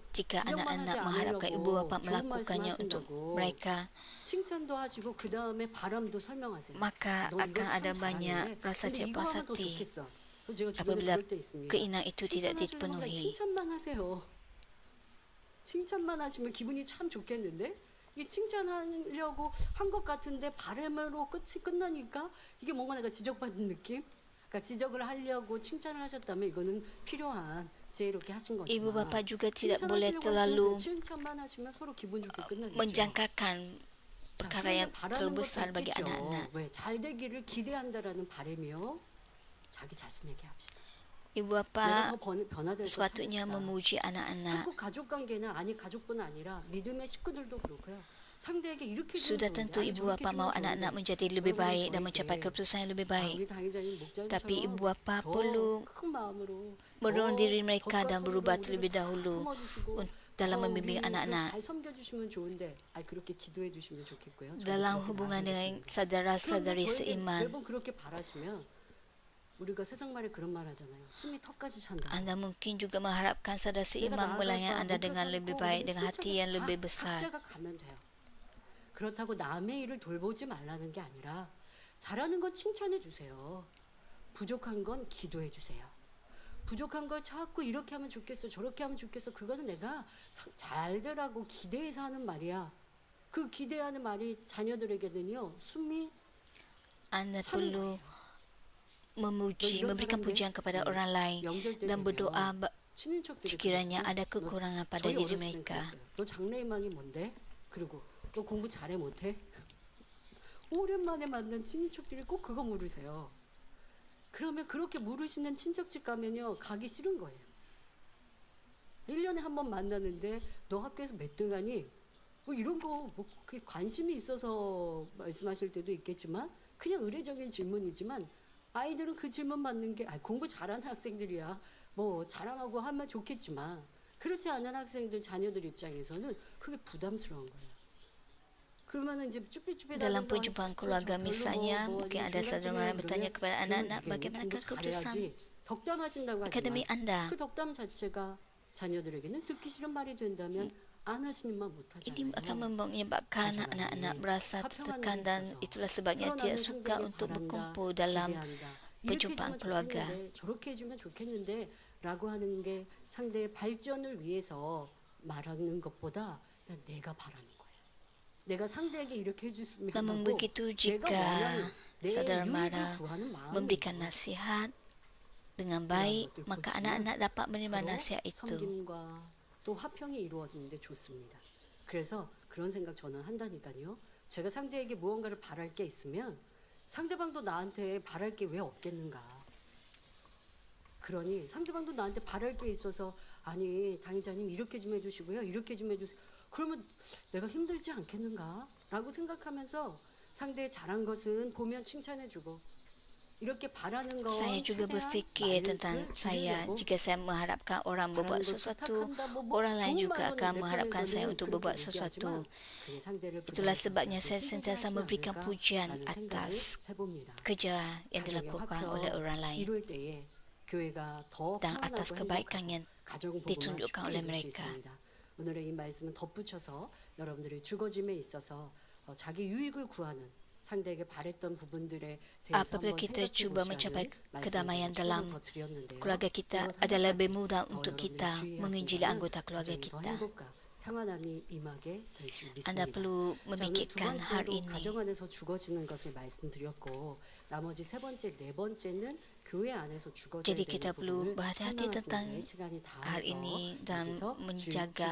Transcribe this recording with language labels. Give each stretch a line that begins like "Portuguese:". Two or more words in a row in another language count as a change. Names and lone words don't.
Malay: Jika
Korean: 지적만 하지
Malay: anak-anak mengharapkan ibu
Korean: 않으려고
Malay: bapa
Korean: 좋은
Malay: melakukannya untuk
Korean: 말씀하신다고
Malay: mereka,
Korean: 칭찬도 하시고 그 다음에 바람도 설명하세요.
Malay: maka
Korean: 너 이거
Malay: akan
Korean: 참
Malay: ada
Korean: 잘하네.
Malay: banyak rasa
Korean: 근데
Malay: tidak
Korean: 이거
Malay: puas
Korean: 하면 더
Malay: hati
Korean: 좋겠어. 그래서 제가 주변에
Malay: apabila
Korean: 그럴 때 있습니다.
Malay: keinginan itu tidak
Korean: 칭찬하시려면 그냥
Malay: dipenuhi.
Korean: 칭찬만 하세요. 칭찬만 하시면 기분이 참 좋겠는데 이 칭찬하려고 한 것 같은데 바람으로 끝이 끝나니까 이게 뭔가 내가 지적받는 느낌? 그러니까 지적을 하려고 칭찬을 하셨다면 이거는 필요한 지혜롭게 하신 거지만
Malay: Ibu bapa juga tidak boleh
Korean: 칭찬하시려고
Malay: terlalu
Korean: 하시면 칭찬만 하시면 서로 기분 좋게 끝나겠죠.
Malay: menjangkakan
Korean: 자,
Malay: perkara yang
Korean: 그러면 바라는
Malay: terlalu
Korean: 것도
Malay: besar bagi
Korean: 있겠죠.
Malay: anak-anak.
Korean: 왜? 잘 되기를 기대한다라는 바람이요. 자기 자신에게 합시다.
Malay: Ibu
Korean: 내가
Malay: bapa
Korean: 더 변화될 것
Malay: sepatutnya
Korean: 참읍시다.
Malay: memuji anak-anak.
Korean: 자꾸 가족 관계나 아니 가족뿐 아니라 믿음의 식구들도 그렇고요. 상대에게 이렇게
Malay: Sudah tentu ibu bapa mau anak-anak menjadi lebih baik dan mencapai keputusan yang lebih baik.
Korean: 우리 당회장님 목자님처럼
Malay: Tapi ibu bapa
Korean: 더
Malay: perlu
Korean: 큰 마음으로
Malay: mendorong
Korean: 더
Malay: diri mereka
Korean: 겉과
Malay: dan
Korean: 속으로
Malay: berubah
Korean: 우리를
Malay: terlebih
Korean: 다
Malay: dahulu
Korean: 품어주시고
Malay: dalam
Korean: 더
Malay: membimbing
Korean: 우리를
Malay: anak-anak.
Korean: 잘 섬겨주시면 좋은데 그렇게 기도해 주시면 좋겠고요. 저도
Malay: Dalam
Korean: 그렇게
Malay: hubungan dengan
Korean: 나아가겠습니다.
Malay: saudara-saudari
Korean: 그런데 저에게
Malay: seiman,
Korean: 매번 그렇게 바라시면 우리가 세상 말에 그런 말 하잖아요. 숨이 턱까지 찬다.
Malay: anda mungkin juga mengharapkan saudara seiman melayani anda dengan lebih baik, dengan hati yang lebih besar.
Korean: 각자가 가면 돼요. 그렇다고 남의 일을 돌보지 말라는 게 아니라 잘하는 건 칭찬해 주세요. 부족한 건 기도해 주세요. 부족한 걸 자꾸 이렇게 하면 좋겠어, 저렇게 하면 좋겠어. 그거는 내가 잘되라고 기대해서 하는 말이야. 그 기대하는 말이 자녀들에게는요 숨이
Malay: Anda
Korean: 차는
Malay: perlu
Korean: 거예요.
Malay: memuji, memberikan pujian kepada orang lain
Korean: 명절 때
Malay: dan
Korean: 되면
Malay: berdoa
Korean: 친인척들이
Malay: sekiranya
Korean: 그랬어요.
Malay: ada kekurangan pada
Korean: 저희
Malay: diri
Korean: 어렸을 땐
Malay: mereka.
Korean: 그랬어요. 너 장래희망이 뭔데? 그리고 너 공부 잘해 못해? 오랜만에 만난 친인척들이 꼭 그거 물으세요. 그러면 그렇게 물으시는 친척집 가면요 가기 싫은 거예요. 1년에 한 번 만나는데 너 학교에서 몇 등 하니? 뭐 이런 거 뭐 관심이 있어서 말씀하실 때도 있겠지만 그냥 의례적인 질문이지만 아이들은 그 질문 받는 게 공부 잘하는 학생들이야. 뭐 자랑하고 하면 좋겠지만 그렇지 않은 학생들 자녀들 입장에서는 그게 부담스러운 거예요. 그러면은 이제 쭈삣쭈삣
Malay: Dalam perjumpaan keluarga misalnya, mungkin ada saudara mara bertanya kepada anak-anak bagaimanakah keputusan
Korean: 덕담하신다고
Malay: akademik
Korean: 하지만
Malay: anda.
Korean: 그 덕담 자체가 자녀들에게는 듣기 싫은 말이 된다면 안 하시는 말
Malay: Ini akan
Korean: 못하잖아요.
Malay: menyebabkan anak-anak berasa tertekan dan itulah sebabnya tidak suka untuk berkumpul dalam perjumpaan keluarga.
Korean: 저렇게 해주면 좋겠는데 라고 하는 게 상대의 발전을 위해서 말하는 것보다 그냥 내가 바라는 거예요. 내가 상대에게 이렇게 해줬으면
Malay: Namun
Korean: 하고
Malay: begitu
Korean: 내가
Malay: jika
Korean: 원하는 내
Malay: saudara
Korean: 유익을
Malay: mara
Korean: 구하는 마음이
Malay: memberikan nasihat dengan baik, maka anak-anak dapat menerima
Korean: 서로
Malay: nasihat itu.
Korean: 섬김과 또 화평이 이루어지는데 좋습니다. 그래서 그런 생각 저는 한다니까요. 제가 상대에게 무언가를 바랄 게 있으면 상대방도 나한테 바랄 게 왜 없겠는가. 그러니 상대방도 나한테 바랄 게 있어서 아니 당의자님 이렇게 좀 해주시고요. 이렇게 좀 해주세요. 그러면 내가 힘들지 않겠는가? 라고 생각하면서 상대의 잘한 것은 보면 칭찬해주고 이렇게 바라는 거
Malay: Saya juga berfikir tentang saya, jika saya mengharapkan orang berbuat sesuatu, orang lain juga akan mengharapkan saya untuk berbuat sesuatu. Itulah sebabnya saya sentiasa memberikan pujian atas kerja yang dilakukan oleh orang lain dan atas kebaikan yang ditunjukkan oleh mereka.
Korean: 오늘의 이 말씀은 덧붙여서 여러분들의 주거짐에 있어서 자기 유익을 구하는 상대에게 바랬던 부분들에 대해서
Malay: Apabila
Korean: 한번
Malay: kita
Korean: 생각해
Malay: cuba
Korean: 보셔야
Malay: mencapai
Korean: 하는
Malay: kedamaian
Korean: 말씀을
Malay: dalam
Korean: 더 드렸는데요.
Malay: keluarga kita
Korean: 그리고
Malay: adalah
Korean: 한
Malay: lebih
Korean: 가지
Malay: mudah
Korean: 더
Malay: untuk
Korean: 여러분들이
Malay: kita
Korean: 주의하시면
Malay: menginjili anggota keluarga
Korean: 가정이 더 kita. 행복과 평안함이 임하게 될 줄 믿습니다.
Malay: Anda perlu
Korean: 자, 오늘 두
Malay: memikirkan hal
Korean: 번째로
Malay: ini.
Korean: 가정 안에서 죽어지는 것을 말씀드렸고 나머지 세 번째, 네 번째는 교회 안에서 죽어져야
Malay: Jadi
Korean: 되는
Malay: kita perlu
Korean: 부분을
Malay: berhati-hati tentang
Korean: 설명하시는데 시간이
Malay: hal
Korean: 닿아서
Malay: ini dan
Korean: 여기서
Malay: menjaga